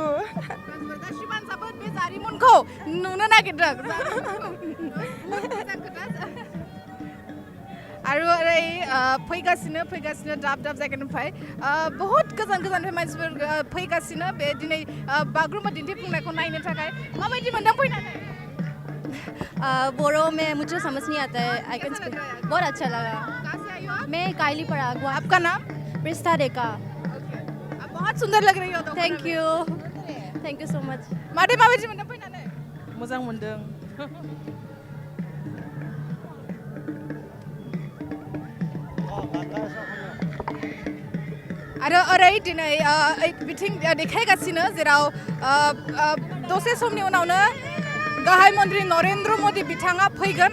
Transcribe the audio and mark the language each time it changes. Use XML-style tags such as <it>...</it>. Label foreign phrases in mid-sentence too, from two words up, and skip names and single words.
<brx>दा शिबांशाबो बे जारिमिनखौ नुनो नागिरदों आरो ओरै फैगासिनो दाब दाब जायगानिफ्राय बहुत गोजान गोजाननिफ्राय मानसिफोर फैगासिनो बे दिनै बागुरुम्बा दिन्थिफुंनायखौ नायनो थाखाय माबायदि मोनदों फैनानै</brx> <hi>बोरो में मुझे समझ नहीं आता है</hi> <en>I can speak</en> <hi>बहुत अच्छा लगा कहाँ से आई हो आप मैं कालीपड़ा आपका नाम प्रिस्ता रेखा आप बहुत सुंदर लग रही हो</hi> <en>thank you so much</en> <brx>मादै माबायदि मोनदों फैनानै मोजां मोनदों आरो ओरै दिनै बिथिं देखायगासिनो जेराव दसे समनि उनावनो गाहाय मन्त्रि नरेन्द्र मदि बिथाङा फैगोन</brx>